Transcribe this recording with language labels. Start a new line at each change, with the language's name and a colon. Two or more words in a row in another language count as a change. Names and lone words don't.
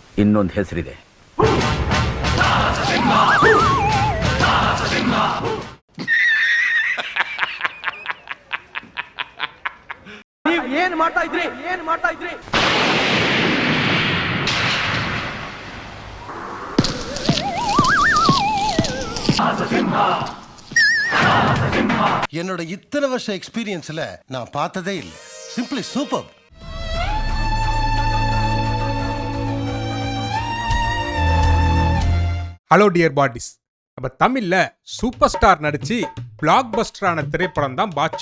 Kannada: ಇನ್ನೊಂದು ಹೆಸರಿದೆ. ಏನ್ ಮಾಡ್ತಾ ಇದ್ರಿ? ಏನ್ ಮಾಡ್ತಾ ಇದ್ರಿ?
Tamil: என்னோட இத்தனை வருஷ எக்ஸ்பீரியன்ஸ்ல நான் பார்த்ததே இல்லை.
English: simply super. Hello dear buddies,
Tamil: நம்ம தமிழ்ல சூப்பர் ஸ்டார் நடிச்சு பிளாக் பஸ்டரான திரைப்படம் தான் பாட்சா.